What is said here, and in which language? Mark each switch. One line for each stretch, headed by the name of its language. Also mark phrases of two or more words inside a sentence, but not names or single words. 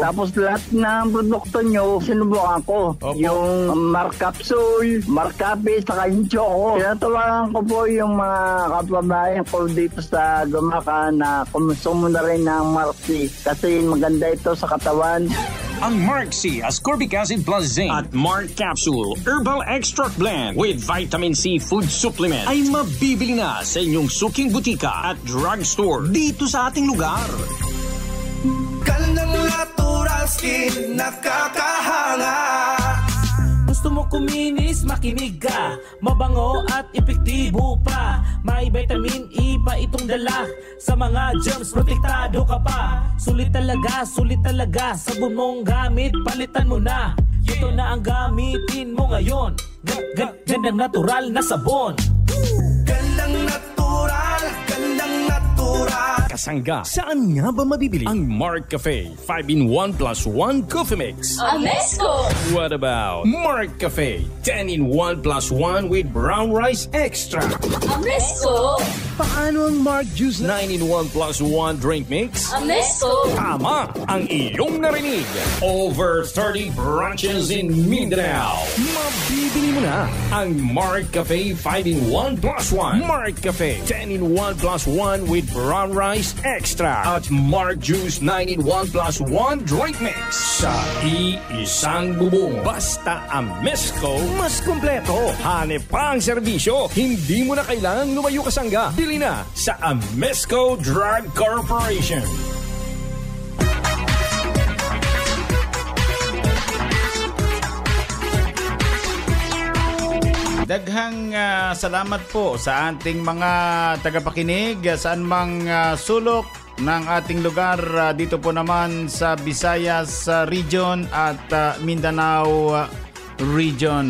Filipino: Tapos lahat ng produkto nyo, sinubukan ko. Yung Mark Capsule, Mark Cafe, saka yung Choco. Tinatawagan ko po yung mga kapabayan ko dito sa Gumaca na kumusumo na rin ng Mark C. Kasi maganda ito sa katawan. Ang Mark C Ascorbic Acid Plus Zinc at Mark Capsule Herbal Extract Blend with Vitamin C Food Supplement ay mabibili na sa inyong suking butika at drugstore dito sa ating lugar. Gandang
English: natural skin,
Filipino: nakakahanga. Gusto mo kuminis, makinig ka. Mabango at epektibo pa. May vitamin E pa itong dala. Sa mga germs, protektado ka pa. Sulit talaga, sabon mong gamit, palitan mo na. Ito na ang gamitin mo ngayon. Gandang natural na sabon. Gandang natural, gandang natural. Kasangga, saan nga ba mabibili ang Mark Cafe 5-in-1 plus 1 Coffee Mix? Amesco!
English: What about Mark Cafe 10-in-1 plus 1 with brown rice extra?
Filipino: Amesco! Paano ang Mark Juice 9-in-1 plus 1 drink mix? Amesco! Tama ang iyong narinig.
English: Over 30 branches in Mindanao.
Filipino: Mabibili mo na ang Mark Cafe 5-in-1 plus 1. Mark Cafe 10-in-1 plus 1 with brown rice extra at Mark Juice 9-in-1 plus 1 drink mix. Sa iisang bubong. Basta Amesco, mas kumpleto. Hanep pa ang serbisyo. Hindi mo na kailangang lumayo kasangga. Bili na sa Amesco Drug Corporation.
Cebuano: Daghang salamat
Filipino: po sa ating mga tagapakinig saan mang sulok ng ating lugar dito po naman sa Visayas region at Mindanao region.